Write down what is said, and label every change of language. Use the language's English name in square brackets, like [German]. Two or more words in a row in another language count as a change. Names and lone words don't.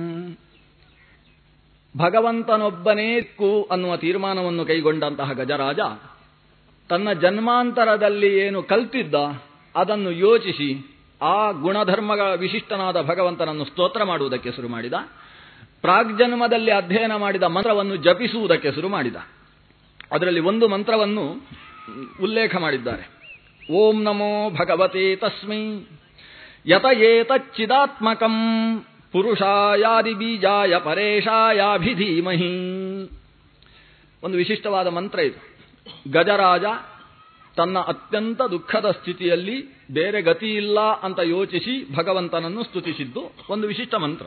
[Kannada] ಭಗವಂತನೊಬ್ಬನೇ ದಿಕ್ಕು ಅನ್ನುವ ತೀರ್ಮಾನವನ್ನು ಕೈಗೊಂಡಂತಹ ಗಜರಾಜ ತನ್ನ ಜನ್ಮಾಂತರದಲ್ಲಿ ಏನು ಕಲ್ತಿದ್ದ ಅದನ್ನು ಯೋಚಿಸಿ ಆ ಗುಣಧರ್ಮಗಳ ವಿಶಿಷ್ಟನಾದ ಭಗವಂತನನ್ನು ಸ್ತೋತ್ರ ಮಾಡುವುದಕ್ಕೆ ಶುರು ಮಾಡಿದ. ಪ್ರಾಗ್ಜನ್ಮದಲ್ಲಿ ಅಧ್ಯಯನ ಮಾಡಿದ ಮಂತ್ರವನ್ನು ಜಪಿಸುವುದಕ್ಕೆ ಶುರು ಮಾಡಿದ. ಅದರಲ್ಲಿ ಒಂದು ಮಂತ್ರವನ್ನು ಉಲ್ಲೇಖ ಮಾಡಿದ್ದಾರೆ. [Sanskrit] ಓಂ ನಮೋ ಭಗವತೆ ತಸ್ಮೈ ಯತ ಏತಚ್ಚಿದಾತ್ಮಕಂ ಪುರುಷಾಯಾದಿ ಬೀಜಾಯ ಪರೇಶಾಯಾಭಿಧೀಮಹಿ. [Kannada] ಒಂದು ವಿಶಿಷ್ಟವಾದ ಮಂತ್ರ ಇದು. ಗಜರಾಜ ತನ್ನ ಅತ್ಯಂತ ದುಃಖದ ಸ್ಥಿತಿಯಲ್ಲಿ ಬೇರೆ ಗತಿ ಇಲ್ಲ ಅಂತ ಯೋಚಿಸಿ ಭಗವಂತನನ್ನು ಸ್ತುತಿಸಿದ್ದು ಒಂದು ವಿಶಿಷ್ಟ ಮಂತ್ರ.